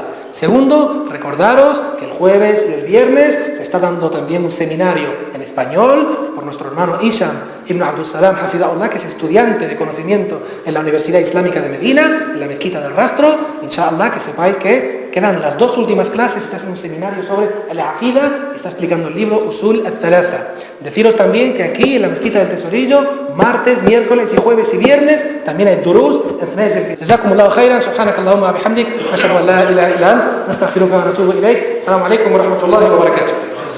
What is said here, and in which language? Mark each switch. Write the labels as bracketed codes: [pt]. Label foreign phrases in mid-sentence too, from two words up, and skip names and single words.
[es] Segundo, recordaros que el jueves y el viernes se está dando también un seminario en español por nuestro hermano Hisham ibn Abdul Salam Hafidahullah, que es estudiante de conocimiento en la Universidad Islámica de Medina, en la Mezquita del Rastro. Inshallah, que sepáis que quedan las dos últimas clases. Está haciendo un seminario sobre la aqida, está explicando el libro Usul al-Thalatha. Deciros también que aquí en la Mezquita del Tesorillo, martes, miércoles y jueves y viernes, también hay durús en Fnezil. [ar] جزاكم الله خيرا سبحانك اللهم بحمدك أشهد أن لا إله إلا أنت نستغفرك و نتوب إليك. السلام عليكم و رحمة الله و بركاته.